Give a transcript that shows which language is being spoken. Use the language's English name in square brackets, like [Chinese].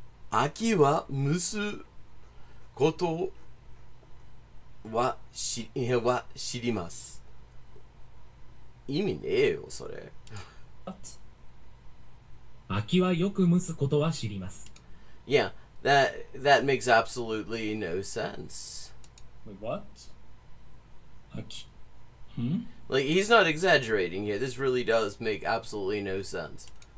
[Japanese] Aki wa musu koto wa shirimasu. 意味ねえよ、それ。秋はよく蒸すことは知ります。 [English] Yeah, that makes absolutely no sense. Wait, what? 秋。 Like, he's not exaggerating here. This really does make absolutely no sense.